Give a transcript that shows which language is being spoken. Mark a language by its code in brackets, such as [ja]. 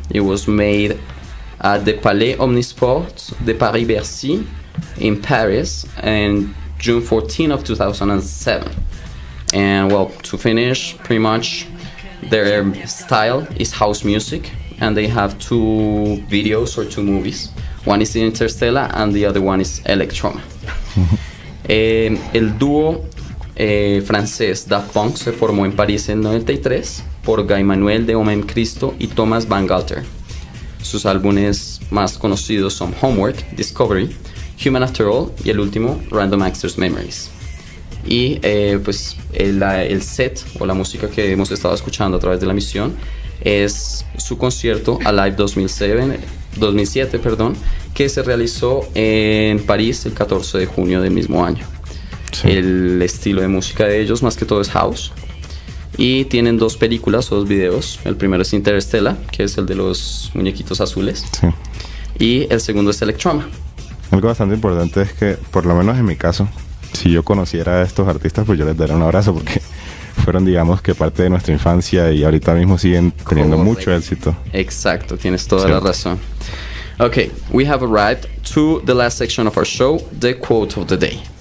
[en] It was made at the Palais Omnisport de Paris-Bercy in Paris on June 14 of 2007. And well, to finish, pretty much their style is house music, and they have two videos or two movies. One is Interstellar and the other one is Electron. [es] El dúo francés Daft Punk se formó en París en 93 por Guy Manuel de Omencristo y Thomas Bangalter. Sus álbumes más conocidos son Homework, Discovery, Human After All y el último, Random Access Memories. Y pues el set o la música que hemos estado escuchando a través de la emisión es su concierto Alive 2007, que se realizó en París el 14 de junio del mismo año. Sí. El estilo de música de ellos más que todo es house. Y tienen dos películas o dos videos. El primero es Interstellar, que es el de los muñequitos azules. Sí. Y el segundo es Electroma. Algo bastante importante es que, por lo menos en mi caso, si yo conociera a estos artistas, pues yo les daría un abrazo porque fueron, digamos, que parte de nuestra infancia y ahorita mismo siguen teniendo mucho éxito. Exacto, tienes toda Cierto. la razón. [en] Okay, we have arrived to the last section of our show, the quote of the day.